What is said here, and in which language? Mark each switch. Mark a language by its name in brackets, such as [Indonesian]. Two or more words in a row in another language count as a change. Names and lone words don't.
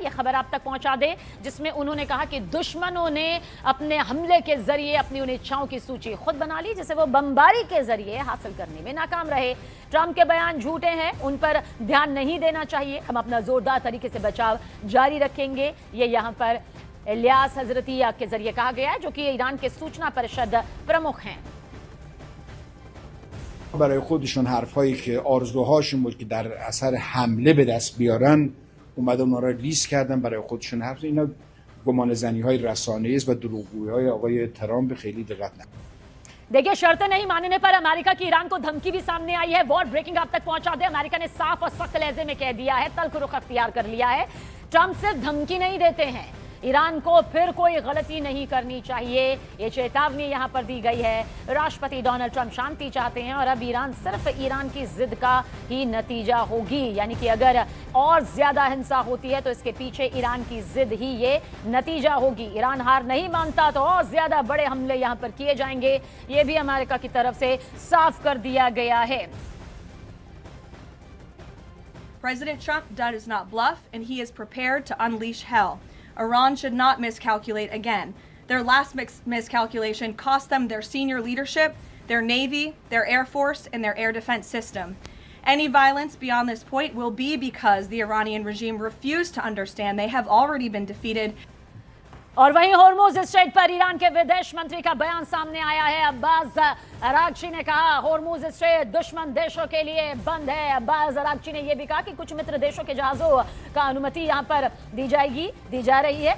[Hindi] यह खबर आप तक पहुंचा दे, जिसमें उन्होंने कहा कि दुश्मनों ने अपने हमले के जरिए अपनी उन इच्छाओं की सूची खुद बना ली जिसे वो बमबारी के जरिए हासिल करने में नाकाम रहे। ट्रंप के बयान झूठे हैं, उन पर ध्यान नहीं देना चाहिए, हम अपना जोरदार तरीके से बचाव जारी रखेंगे, ये यहाँ पर इलियास हजरती के जरिए कहा गया है, जो कि ईरान के सूचना परिषद प्रमुख हैं। [Persian] برای خودشون حرفایی که آرزوهاشون بود که در اثر حمله به دست بیارن اومدن اونا را لیست کردن برای خودشون. حرف اینا گمان زنی های رسانه‌ای است و دروغگویی های آقای ترامپ خیلی دقت نکنید. [Hindi] देखिए शर्तें नहीं मानने पर अमेरिका की ईरान को धमकी भी सामने आई है। [English] war breaking [Hindi] आप तक पहुंचा दे, अमेरिका ने साफ और सख्त लहजे में कह दिया है, तल्ख रुख अख्तियार कर लिया है। ट्रंप सिर्फ धमकी नहीं देते हैं, ईरान को फिर कोई गलती नहीं करनी चाहिए, ये चेतावनी यहां पर दी गई है। राष्ट्रपति डोनाल्ड ट्रंप शांति चाहते हैं और अब ईरान सिर्फ ईरान की जिद का ही नतीजा होगी, यानी कि अगर और ज्यादा हिंसा होती है तो इसके पीछे ईरान की जिद ही ये नतीजा होगी। ईरान हार नहीं मानता तो और ज्यादा बड़े हमले यहां पर किए जाएंगे, ये भी अमेरिका की तरफ से साफ कर दिया गया है। [English] President Trump does not bluff, and he is prepared to unleash hell. Iran should not miscalculate again. Their last miscalculation cost them their senior leadership, their Navy, their Air Force, and their air defense system. Any violence beyond this point will be because the Iranian regime refused to understand they have already been defeated. [Hindi] और वहीं होर्मुज स्ट्रेट पर ईरान के विदेश मंत्री का बयान सामने आया है। अब्बास अरागची ने कहा होर्मुज स्ट्रेट दुश्मन देशों के लिए बंद है। अब्बास अरागची ने यह भी कहा कि कुछ मित्र देशों के जहाजों का अनुमति यहां पर दी जा रही है।